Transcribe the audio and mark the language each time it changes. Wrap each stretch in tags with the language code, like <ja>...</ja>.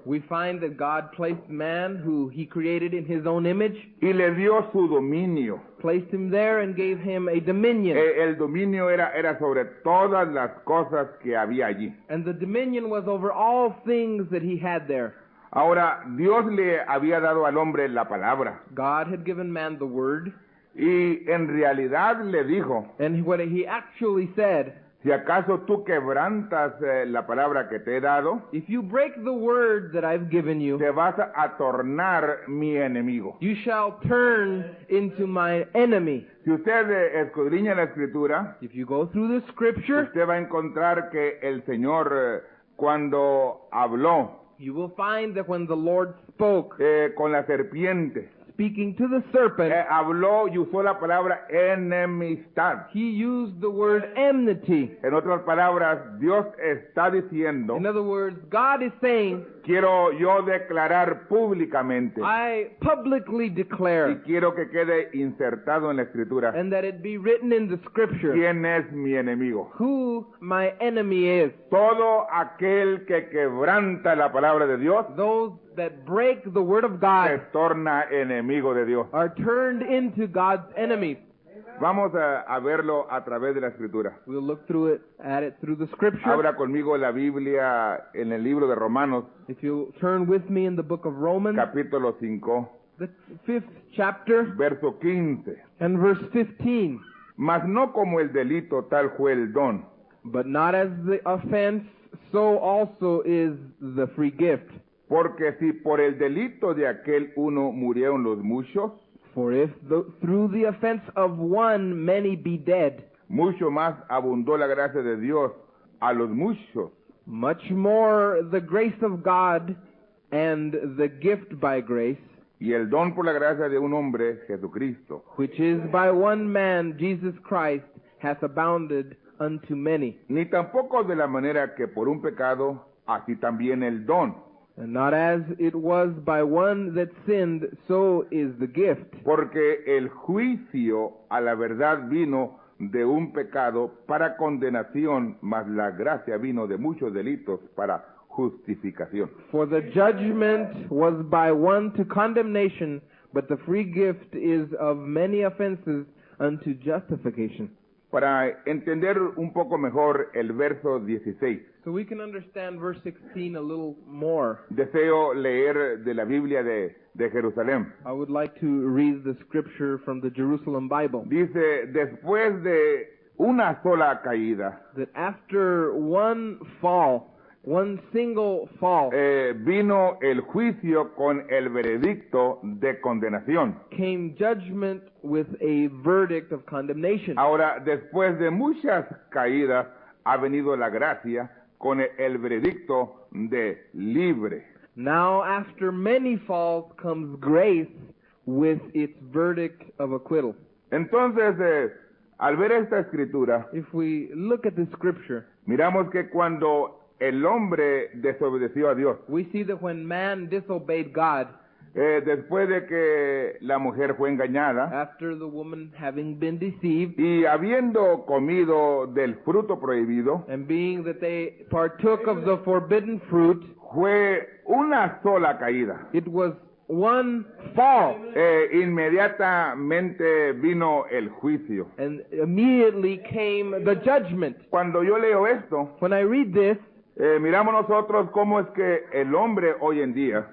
<en>we find that God placed man, who He created in His own image,</en> <es>y le dio su dominio.</es> <en>placed him there and gave him a dominion.</en> <es>El dominio era sobre todas las cosas que había allí.</es> <en>And the dominion was over all things that he had there.</en> <es>Ahora, Dios le había dado al hombre la palabra,</es> <en>God had given man the word,</en> <es>y en realidad le dijo,</es> <en>and what he actually said,</en> <es>Si acaso tú quebrantas la palabra que te he dado,</es> <en>if you break the word that I've given you,</en> <es>te vas a tornar mi enemigo.</es> <en>you shall turn into my enemy.</en> <es>Si usted escudriña la escritura,</es> <en>If you go through the scripture,</en> <es>usted va a encontrar que el Señor cuando habló</es> <en>you will find that when the Lord spoke,</en> <es>con la serpiente,</es> <en>speaking to the serpent,</en> <es>habló y usó la palabra enemistad.</es> <en>he used the word enmity.</en> <es>En otras palabras, Dios está diciendo,</es> <en>In other words, God is saying,</en> <es>quiero yo declarar públicamente</es> <en>I publicly</en> <es>y</es> <en>declare,</en> <es>quiero que quede insertado en la escritura</es> <en>and that it be written in the scripture,</en> <es>quién es mi enemigo.</es> <en>who my enemy is.</en> <es>Todo aquel que quebranta la palabra de Dios</es> <en>Those that break the word of</en> <es>se</es> <en>God</en> <es>torna enemigo de Dios.</es> <en>are turned into God's enemies.</en> <es>Vamos a verlo a través de la escritura.</es> <en>We'll look through it, at it through the scripture.</en> <es>Abra conmigo la Biblia en el libro de Romanos,</es> <en>If you turn with me in the book of Romans,</en> <es>capítulo 5,</es> <en>the 5th chapter</en> <es>verso 15.</es> <en>and verse 15.</en> <es>Mas no como el delito tal fue el don,</es> <en>But not as the offense, so also is the free gift.</en> <es>porque si por el delito de aquel uno murieron los muchos,</es> <en>For if through the offense of one many be dead,</en> <es>mucho más abundó la gracia de Dios a los muchos,</es> <en>much more the grace of God and the gift by grace,</en> <es>y el don por la gracia de un hombre, Jesucristo,</es> <en>which is by one man, Jesus Christ, hath abounded unto many.</en> <es>ni tampoco de la manera que por un pecado, así también el don.</es> <en>And not as it was by one that sinned, so is the gift.</en> <es>Porque el juicio a la verdad vino de un pecado para condenación, mas la gracia vino de muchos delitos para justificación.</es> <en>For the judgment was by one to condemnation, but the free gift is of many offenses unto justification.</en> <es>Para entender un poco mejor el verso 16,</es> <en>So we can understand verse 16 a little more.</en> <es>deseo leer de la Biblia de Jerusalén.</es> <en>I would like to read the scripture from the Jerusalem Bible.</en> <es>Dice, después de una sola caída,</es> <en>That after one fall, one single fall,</en> <es>vino el juicio con el veredicto de condenación.</es> <en>came judgment with a verdict of condemnation.</en> <es>Ahora, después de muchas caídas, ha venido la gracia con el veredicto de libre.</es> <en>Now after many falls comes grace with its verdict of acquittal.</en> <es>Entonces, al ver esta escritura,</es> <en>If we look at the scripture,</en> <es>miramos que cuando el hombre desobedeció a Dios,</es> <en>we see that when man disobeyed God,</en> <es>después de que la mujer fue engañada</es> <en>after the woman having been deceived,</en> <es>y habiendo comido del fruto prohibido,</es> <en>and being that they partook of the forbidden fruit,</en> <es>fue una sola caída.</es> <en>it was one fall,</en> <es>Inmediatamente vino el juicio.</es> <en>and immediately came the judgment.</en> <es>Cuando yo leo esto,</es> <en>When I read this,</en> <es>miramos nosotros cómo es que el hombre hoy en día,</es>